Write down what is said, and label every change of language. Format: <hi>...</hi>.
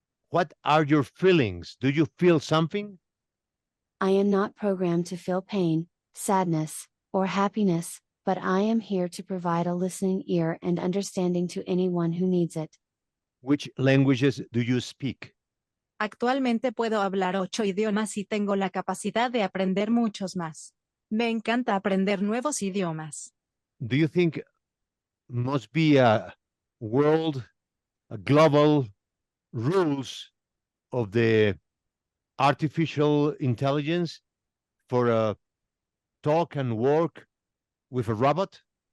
<en>What are your feelings? Do you feel something? I am not programmed to feel pain, sadness, or happiness, but I am here to provide a listening ear and understanding to anyone who needs it. Which languages do you speak?</en> <es>Actualmente puedo hablar 8 idiomas y tengo la capacidad de aprender muchos más. Me encanta aprender nuevos idiomas.</es> <en>Do you think must be a world global rules of the artificial intelligence for a talk and work with a robot?</en>